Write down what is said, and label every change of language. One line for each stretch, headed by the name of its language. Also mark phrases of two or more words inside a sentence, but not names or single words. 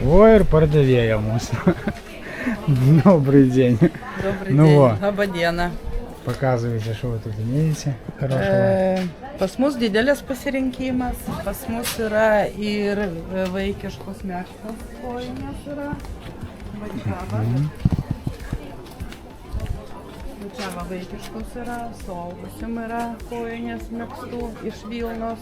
Lithuanian: ir pardavėja mūsų.
Russian: Добрый день. Добрый Ну день. во.
Lithuanian: Labadiena.
Russian: Показывайте, что вы тут имеете хорошего.
Lithuanian: Pas mus didelis pasirinkimas, pas mus yra ir vaikiškos meškos kojinės yra. Čia vaikiškos yra, suaugusiam yra kojinės megztų iš Vilnos.